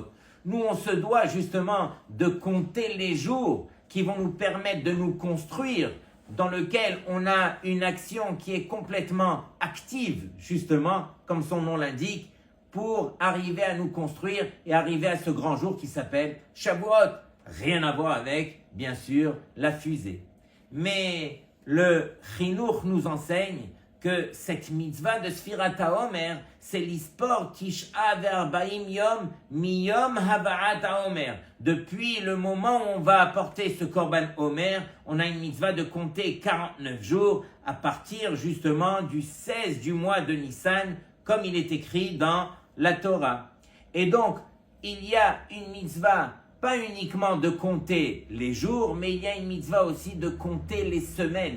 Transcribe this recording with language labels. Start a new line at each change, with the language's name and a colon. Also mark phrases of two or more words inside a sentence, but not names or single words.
French: Nous, on se doit justement de compter les jours qui vont nous permettre de nous construire, dans lequel on a une action qui est complètement active, justement, comme son nom l'indique, pour arriver à nous construire et arriver à ce grand jour qui s'appelle Shavuot. Rien à voir avec, bien sûr, la fusée. Mais le Chinuch nous enseigne que cette mitzvah de
Hebrew: ספירת העומר,
French: c'est
Hebrew: לספור תשעה וארבעים יום מיום הבאת העומר.
French: Depuis le moment où on va apporter ce korban Homer, on a une mitzvah de compter 49 jours à partir justement du 16 du mois de Nissan, comme il est écrit dans la Torah. Et donc, il y a une mitzvah pas uniquement de compter les jours, mais il y a une mitzvah aussi de compter les semaines.